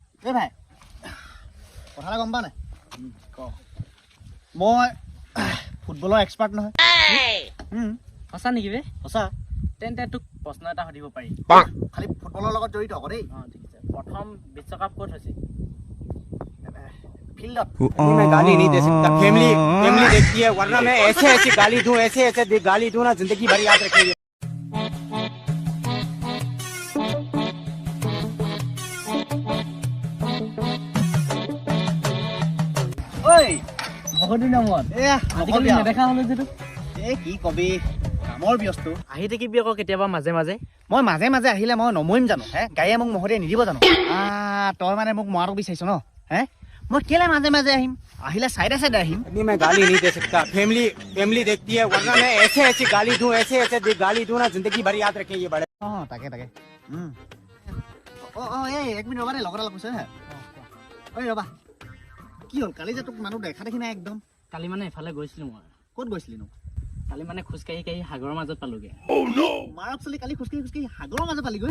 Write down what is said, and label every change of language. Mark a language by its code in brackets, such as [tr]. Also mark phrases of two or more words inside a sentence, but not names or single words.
[as] এই ভাই কথা এটা গম পা নাই মই ফুটবলৰ এক্সপাৰ্ট নহয় সঁচা নেকি বে সঁচা তেন্তে তোক প্ৰশ্ন এটা সুধিব পাৰি খালি ফুটবলৰ লগত জড়িত আকৌ দেই ঠিক আছে প্ৰথম বিশ্বকাপ ক'ত হৈছিল ফিল্ডত [hi] मैं गाली नहीं दे सकता फैमिली फैमिली देखती है वरना मैं ऐसे ऐसे गाली दूं ऐसे ऐसे गाली दूं ना जिंदगी भर याद रखेंगे [as] ঐ বহুত দিনৰ মূৰত এয়া আজিকালি নেদেখা হ'লো যে তোক এই কি কবি কামৰ ব্যস্ত আহি থাকিবি আকৌ কেতিয়াবা মাজে মাজে মই মাজে মাজে আহিলে মই নমৰিম জানো হে গাড়ীয়ে মোক মহতিয়াই নিদিব জানো তই মানে মোক মৰাটো বিচাৰিছ ন হে মই কেলে মাজে মাজে আহিম আহিলে চাইডে চাইডে আহিম [hi] नहीं मैं गाली नहीं दे सकता फैमिली फैमिली देखती है वरना मैं ऐसे ऐसे गाली दूं ऐसे ऐसे गाली दूं ना जिंदगी भर याद रखेंगे बड़े [as] তাকে তাকে এই 1 মিনিট ৰ'বা দেই লগৰ এটা কৈছে হে ঐ ৰ'বা কি হ'ল কালি যে তোক মানুহ দেখা দেখি নাই একদম কালি মানে এফালে গৈছিলোঁ মই ক'ত গৈছিলিনো কালি মানে খোজকাঢ়ি কাঢ়ি সাগৰৰ মাজত পালোগে মাৰক চলি কালি খোজকাঢ়ি খোজকাঢ়ি সাগৰৰ মাজত পালিগৈ